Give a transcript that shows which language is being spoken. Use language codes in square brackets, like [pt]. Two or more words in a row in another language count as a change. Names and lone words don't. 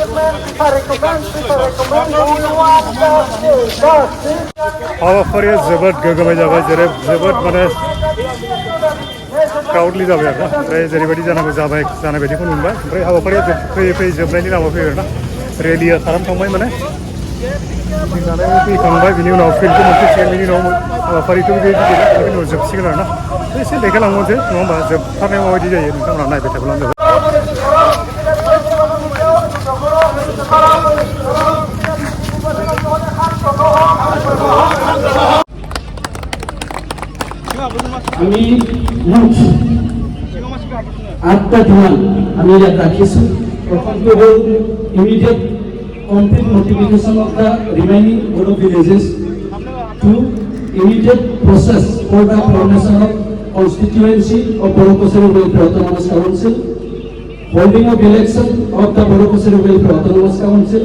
[brx] हाबाफारिया जोबोद गोगोमै जाबाय जोबोद माने क्राउडलि जाबाय आरोना ओमफ्राय जेरैबायदि जानांगौ जानाय बायदिखौ नुबाय ओमफ्राय हाबाफारिया फैयै फैयै जोबनायनि लामायाव फैबाय आरोना रेलिया खालामखांबाय माने जानाय फैखांबाय बिनि उनाव फिल्डखौ मोनफैसिगोन बिनि उनाव हाबाफारिथ' बेबायदि गैला बिनि उनाव जोबसिगोन आरो ना एसे देखायलांबावनोसै नङा होमबा जोबथारनायाव माबायदि जायो नोंथांमोनहा नायबाय थाब्लानो जाबाय [as] আমি মুঠ 8টা ডিমান্ড আমি ইয়াত ৰাখিছোঁ প্ৰথমটো হ'ল [en] immediate complete notification of the remaining Bodo villages. 2. Immediate process for the formation of constituency of Bodo Kosari Welfare Autonomous Council. Holding of election of the Bodo Kosari Welfare Autonomous Council.